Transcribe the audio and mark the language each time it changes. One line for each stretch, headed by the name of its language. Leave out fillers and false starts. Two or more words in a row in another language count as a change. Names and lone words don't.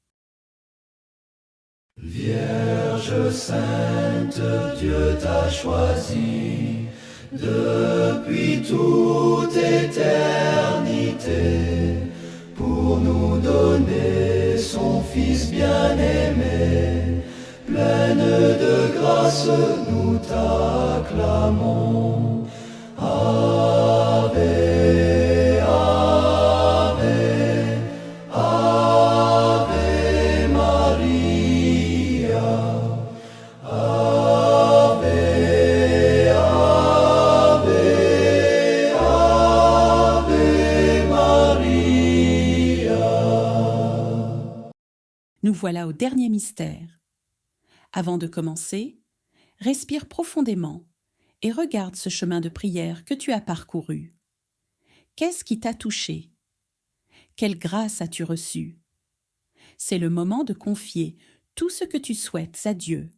French: Vierge sainte, Dieu t'a choisie depuis toute éternité pour nous donner son Fils bien-aimé. Pleine de grâce, nous t'acclamons.
Latin: Ave, Ave, Ave Maria. Ave, Ave, Ave Maria.
French: Nous voilà au dernier mystère. Avant de commencer, respire profondément et regarde ce chemin de prière que tu as parcouru. Qu'est-ce qui t'a touché? Quelle grâce as-tu reçue? C'est le moment de confier tout ce que tu souhaites à Dieu.